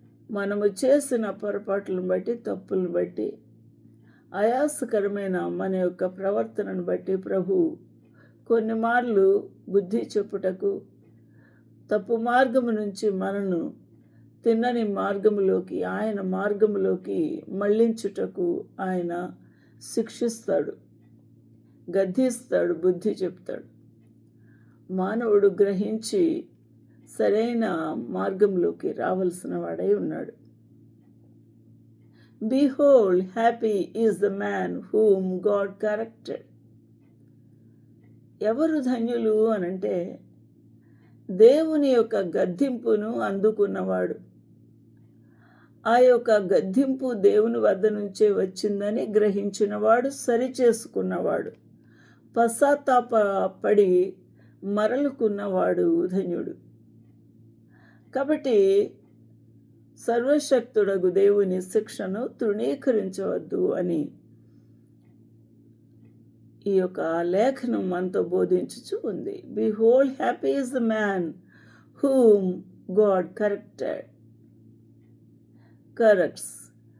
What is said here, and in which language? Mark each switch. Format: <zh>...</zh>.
<te>మనము చేసిన పొరపాట్లను బట్టి, తప్పులను బట్టి, ఆయాసకరమైన మన యొక్క ప్రవర్తనను బట్టి ప్రభు కొన్ని మార్లు బుద్ధి చెప్పుటకు, తప్పు మార్గము నుంచి మనను తిన్నని మార్గములోకి, ఆయన మార్గములోకి మళ్ళించుటకు ఆయన శిక్షిస్తాడు, గద్దిస్తాడు, బుద్ధి చెప్తాడు. మానవుడు గ్రహించి సరైన మార్గంలోకి రావాల్సిన వాడై ఉన్నాడు.</te> <en>Behold, happy is the man whom God corrected.</en> <te>ఎవరు ధన్యులు అనంటే దేవుని యొక్క గద్దింపును అందుకున్నవాడు. ఆ యొక్క గద్దింపు దేవుని వద్ద నుంచే వచ్చిందని గ్రహించినవాడు, సరిచేసుకున్నవాడు, పశ్చాత్తాపడి మరలుకున్నవాడు ధన్యుడు. కాబట్టి సర్వశక్తుడగు దేవుని శిక్షను తృణీకరించవద్దు అని ఈ యొక్క లేఖనం మనతో బోధించుచూ ఉంది.</te> <en>Behold, happy is the man whom God corrects.</en>